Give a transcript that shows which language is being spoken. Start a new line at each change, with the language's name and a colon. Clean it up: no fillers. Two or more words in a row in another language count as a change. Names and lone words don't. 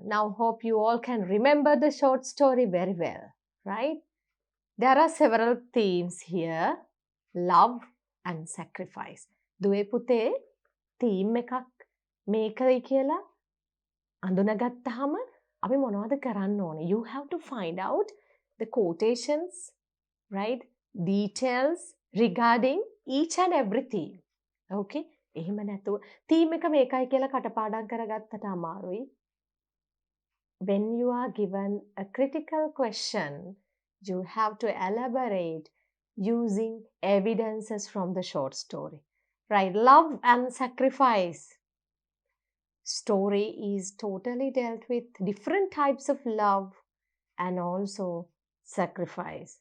English: Now, hope you all can remember the short story very well, right? There are several themes here. Love and sacrifice.
Sinhala: දුවේ පුතේ theme එකක් මේකයි කියලා අඳුනගත්තාම අපි මොනවද කරන්න ඕනේ?
English: You have to find out the quotations, right? Details regarding each and every theme.
Sinhala: Okay? එහෙම නැතුව theme එක මේකයි කියලා කටපාඩම් කරගත්තට අමාරුයි.
English: When you are given a critical question, you have to elaborate using evidences from the short story. Right? Love and sacrifice story is totally dealt with different types of love and also sacrifice.